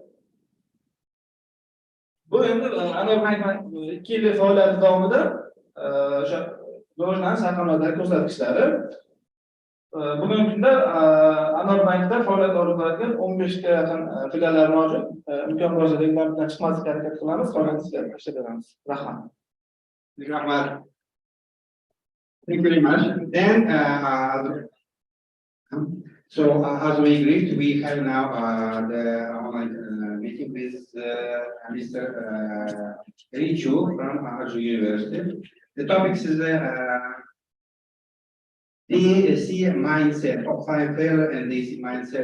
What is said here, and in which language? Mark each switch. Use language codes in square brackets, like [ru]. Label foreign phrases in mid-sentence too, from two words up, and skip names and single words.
[uz] Bu endi Anor bank 2 yillik faoliyati davomida o'sha rivojlanish raqamlaridagi ko'rsatkichlari. Bugungi kunda Anor bankda faoliyat olib boradigan 15 ga yaqin filiallar mavjud. Imkon bo'lsa reklamdan chiqmaslikka harakat qilamiz, qolganini sizlarga tashlab beramiz. Rahmat. Rahmat. [en] Thank you very much. Then, so as we agreed, we have now the online meeting with Mr. Richu from Arju University. The topic is DC mindset, offline failure and DC mindset.